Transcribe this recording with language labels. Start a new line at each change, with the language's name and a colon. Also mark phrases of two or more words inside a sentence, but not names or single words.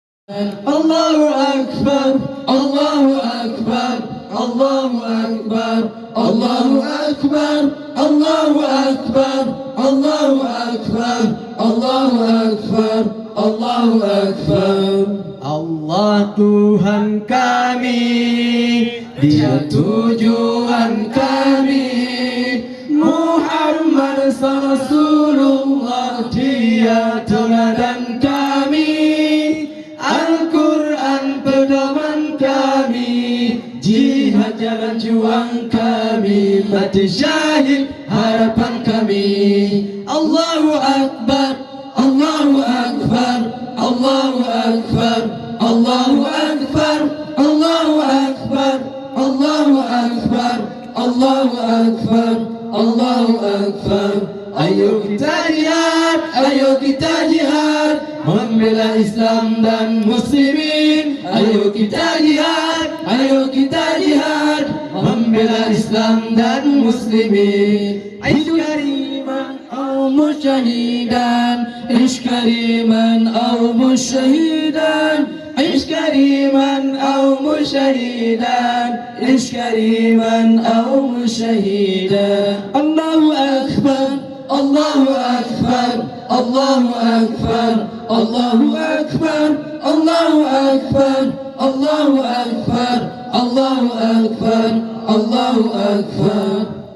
Arabic: الله أكبر، الله أكبر، الله أكبر، الله أكبر، الله أكبر، الله أكبر، الله أكبر، الله أكبر.
Indonesian: Allah Tuhan kami, Dia tujuan kami. Muhammad Rasulullah, Dia teladan kami. Al-Quran pedoman kami, jihad jalan juang kami, mati syahid harapan kami.
Arabic: الله أكبر، الله أكبر، الله أكبر، الله أكبر، الله أكبر، الله أكبر، الله أكبر، الله أكبر.
Indonesian: Ayo kita jihad, ayo kita jihad, membela Islam dan muslimin. Ayo kita jihad, ayo kita jihad, membela Islam dan muslimin.
Arabic: عش كريما أو مت شهيدا، عش كريما أو مت شهيدا، عش كريما أو مت شهيدا، عش كريما أو مت شهيدا. الله أكبر، الله أكبر، الله أكبر، الله أكبر، الله أكبر، الله أكبر، الله أكبر، الله أكبر.